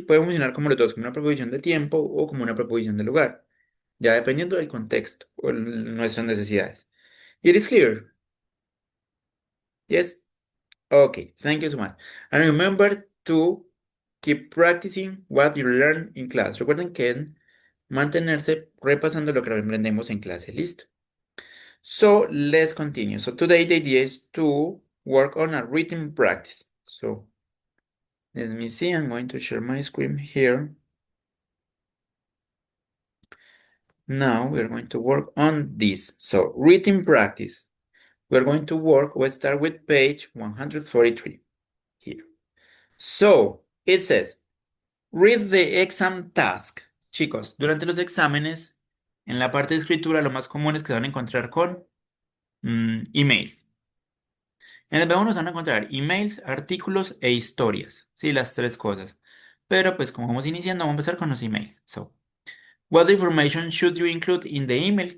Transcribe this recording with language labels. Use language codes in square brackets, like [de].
[es] Puede funcionar como los dos, como una preposición de tiempo o como una preposición de lugar, ya dependiendo del contexto o nuestras necesidades. [en] It is clear? Yes? Okay, thank you so much. And remember to keep practicing what you learn in class. [es] Recuerden que en mantenerse repasando lo que aprendemos en clase. Listo. [en] So let's continue. So today the idea is to work on a written practice. So let me see. I'm going to share my screen here. Now we're going to work on this. So written practice. We're going to work. We'll start with page 143 here. So it says, read the exam task. [es] Chicos, durante los exámenes, en la parte de escritura, lo más común es que se van a encontrar con emails. En el B1 se van a encontrar emails, artículos e historias. Sí, las tres cosas. Pero pues como vamos iniciando, vamos a empezar con los emails. [en] So, what information should you include in the email?